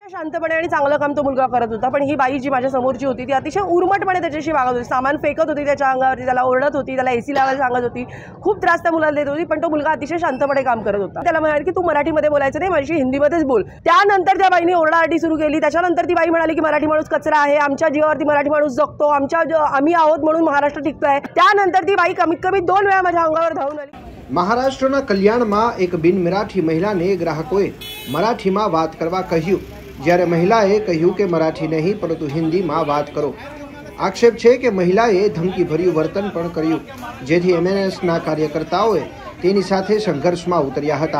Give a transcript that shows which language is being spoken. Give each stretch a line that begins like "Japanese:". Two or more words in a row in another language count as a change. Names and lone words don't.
Marathi: शांतपणे आणि चांगलं काम तो मुलगा करत होता, पण ही बाई जी माझ्या समोरची होती ती अतिशय उर्मटपणे त्याच्याशी वागत होती, सामान फेकत होती त्याच्या अंगावरती, त्याला ओरडत होती, त्याला एसी लावायला सांगत होती, खूप त्रास त्या मुलाला देत होती, पण तो मुलगा अतिशय शांतपणे काम करत होता। त्याला म्हणाले की तू मराठीमध्ये बोलायचं नाही, माझ्याशी हिंदीमध्येच बोल। त्यानंतर त्या बाईने ओरडाआरडी सुरू केली। त्याच्यानंतर ती बाई म्हणाली की मराठी माणूस कचरा आहे, आमच्या जीवावरती मराठी माणूस जगतो, आम्ही आहोत म्हणून महाराष्ट्र टिकतोय। त्यानंतर ती बाई कमीत कमी 2 वेळा माझ्या अंगावर धावून आली।
Gujarati: महाराष्ट्रना कल्याणમાં એક બિન મરાઠી મહિલાને ગ્રાહકોએ મરાઠીમાં વાત કરવા કહ્યું, જ્યારે મહિલાએ કહ્યું કે મરાઠી નહીં પરંતુ હિન્દીમાં વાત કરો। આક્ષેપ છે કે મહિલાએ ધમકીભર્યું વર્તન પણ કર્યું, જેથી એમએનએસના કાર્યકર્તાઓએ તેની સાથે સંઘર્ષમાં ઉતર્યા હતા।